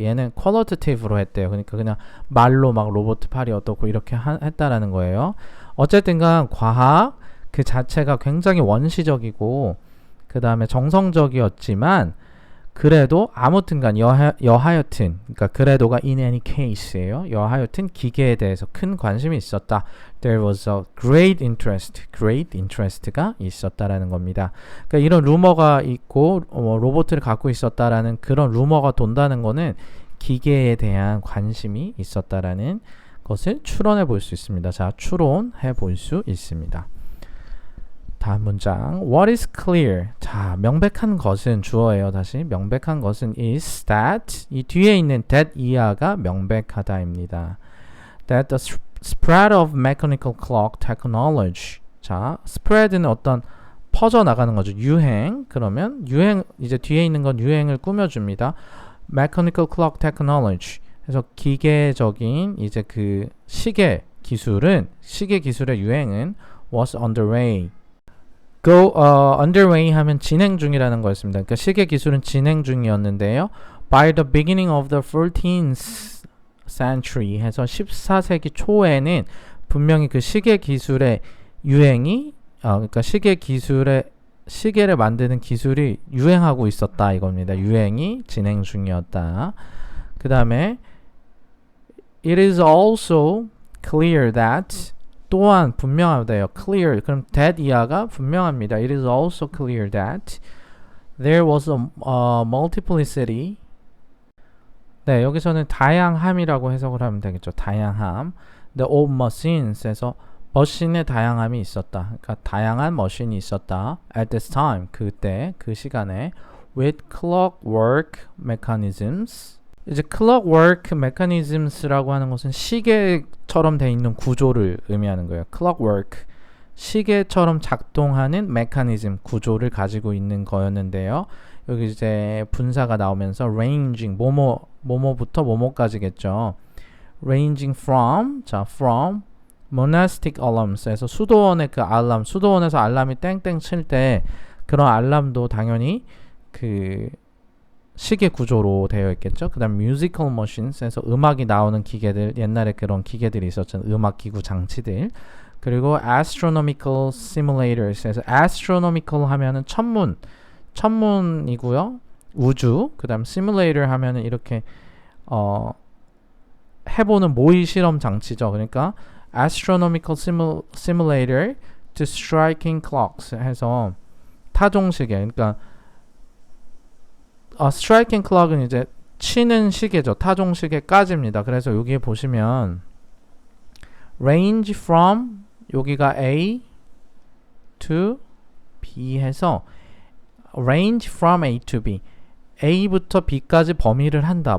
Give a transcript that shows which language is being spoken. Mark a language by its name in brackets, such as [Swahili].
[Korean] 얘는 qualitative로 했대요. 그러니까 그냥 말로 막 로봇 팔이 어떻고 이렇게 했다라는 거예요. 어쨌든간 과학 그 자체가 굉장히 원시적이고 그 다음에 정성적이었지만 그래도 아무튼간 여하여튼 그러니까 그래도가 [English] in any case [Korean] 예요. 여하여튼 기계에 대해서 큰 관심이 있었다. [English] There was a great interest가 [Korean] 있었다라는 겁니다. 그러니까 이런 루머가 있고 로봇을 갖고 있었다라는 그런 루머가 돈다는 거는 기계에 대한 관심이 있었다라는 것을 추론해 볼 수 있습니다. 자, 추론해 볼 수 있습니다. 다음 문장 [English] What is clear? [Korean] 자, 명백한 것은 주어예요. 다시 명백한 것은 [English] is that [Korean] 이 뒤에 있는 that 이하가 명백하다입니다. [English] That the spread of mechanical clock technology [Korean] 자, spread는 어떤 퍼져나가는 거죠. 유행 그러면 유행 이제 뒤에 있는 건 유행을 꾸며줍니다. [English] mechanical clock technology. [Korean] 그래서 기계적인 이제 그 시계 기술의 유행은 [English] was underway. [Korean] underway 하면 진행 중이라는 거였습니다. 그러니까 시계 기술은 진행 중이었는데요. [English] By the beginning of the 14th century [Korean] 해서 14세기 초에는 분명히 그 시계 기술의 유행이 그러니까 시계를 만드는 기술이 유행하고 있었다 이겁니다. 유행이 진행 중이었다. 그 다음에 [English] It is also clear that [Korean] 또한 분명하다요. clear 그럼 that 이하가 분명합니다. [English] It is also clear that there was a multiplicity. [Korean] 네, 여기서는 다양함이라고 해석을 하면 되겠죠. 다양함. [English] The of machines [Korean] 에서 머신의 다양함이 있었다. 그러니까 다양한 머신이 있었다. [English] At this time [Korean] 그때 그 시간에 [English] with clockwork mechanisms. [Korean] 이제 clockwork mechanisms라고 하는 것은 시계처럼 돼 있는 구조를 의미하는 거예요. clockwork 시계처럼 작동하는 mechanism 구조를 가지고 있는 거였는데요. 여기 이제 분사가 나오면서 ranging 뭐뭐부터 뭐뭐까지겠죠. [English] ranging from monastic alarms [Korean] 에서 수도원의 그 알람 수도원에서 알람이 땡땡 칠 때 그런 알람도 당연히 그 시계 구조로 되어 있겠죠. 그 다음 [English] musical machines [Korean] 에서 음악이 나오는 기계들 옛날에 그런 기계들이 있었잖아요. 음악 기구 장치들. 그리고 astronomical simulators에서 astronomical 하면은 천문이고요. 우주. 그 다음 simulator 하면은 이렇게 해보는 모의 실험 장치죠. [English] 그러니까 astronomical simulator to striking clocks [Korean] 해서 타종시계. 그러니까 striking clock은 이제 치는 시계죠. 타종시계까지입니다. 그래서 여기에 보시면 range from 여기가 A to B 해서 [English] range from A to B [Korean] A부터 B까지 범위를 한다.